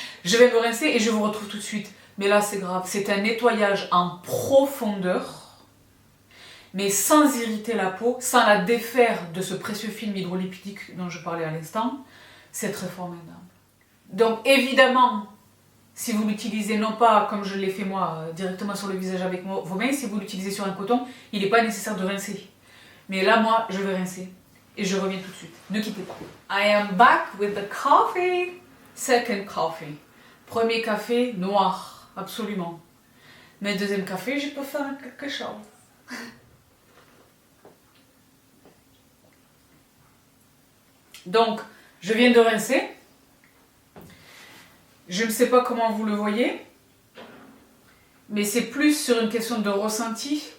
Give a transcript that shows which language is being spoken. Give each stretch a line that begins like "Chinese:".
French: Je vais me rincer et je vous retrouve tout de suite. Mais là, c'est grave. C'est un nettoyage en profondeur, mais sans irriter la peau, sans la défaire de ce précieux film hydrolipidique dont je parlais à l'instant. C'est très formidable. Donc, évidemment, si vous l'utilisez non pas comme je l'ai fait moi, directement sur le visage avec vos mains, si vous l'utilisez sur un coton, il n'est pas nécessaire de rincer. Mais là, moi, je vais rincer. Et je reviens tout de suite. Ne quittez pas.
English: I am back with the coffee. Second coffee.
French: Premier café, noir. Absolument. Mais deuxième café, je peux faire quelque chose. Donc, je viens de rincer. Je ne sais pas comment vous le voyez. Mais c'est plus sur une question de ressenti.